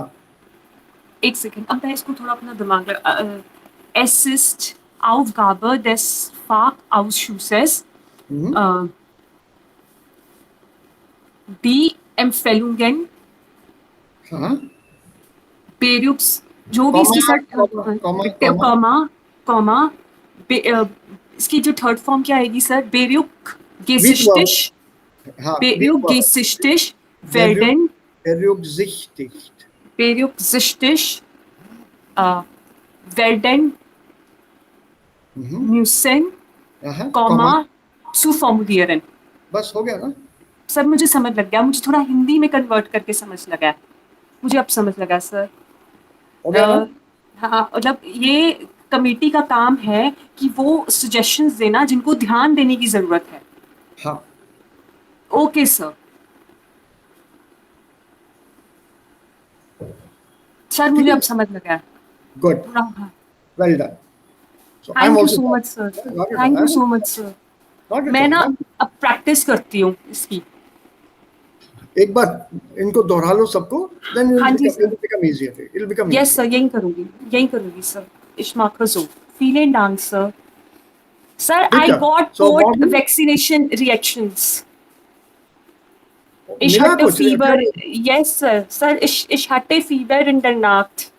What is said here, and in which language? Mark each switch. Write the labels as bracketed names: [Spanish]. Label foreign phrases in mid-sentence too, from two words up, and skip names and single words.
[Hindi] एक सेकंड, अब मैं इसको थोड़ा अपना दिमाग [German] Es ist Aufgabe des Fachausschusses, die Empfehlungen, [Hindi] जो भी इसकी इसकी जो [English] third form [Hindi] क्या आएगी सर? हाँ, [German] Berücksichtigt werden, berücksichtigt. berücksichtigt werden müssen, Komma. zu formulieren. [Hindi] बस हो गया ना? सर मुझे समझ लग गया, मुझे थोड़ा हिंदी में कन्वर्ट करके समझ लगा, मुझे अब समझ लगा सर। हो गया ना? हाँ, मतलब ये कमेटी का काम है कि वो सजेशंस देना जिनको ध्यान देने की जरूरत है। हाँ, [English] okay sir. [Hindi] सर मुझे अब समझ लगा। [English] good, [Hindi] हाँ, [English] well done. So I'm thank you also so proud. much sir, Not at all. thank you I'm so much sir. not at [Hindi] मैं all. ना अब प्रैक्टिस करती हूँ इसकी। एक बार इनको दोहरा लो सबको, then हाँ जी [English] it'll [Hindi] सर, [English] become easier. It'll become यस easier. [Hindi] सर, यही करूँगी सर। [German] Ich mache so. Vielen Dank, [English] sir. Sir, I [Hindi] ठीक है. [English] got So both Bobby, vaccination reactions. [German] Ich [Hindi] मिला [German] hatte [Hindi] कुछ [German] Fieber. [English] reaction? Yes, sir. Sir, [German] ich hatte Fieber in der Nacht.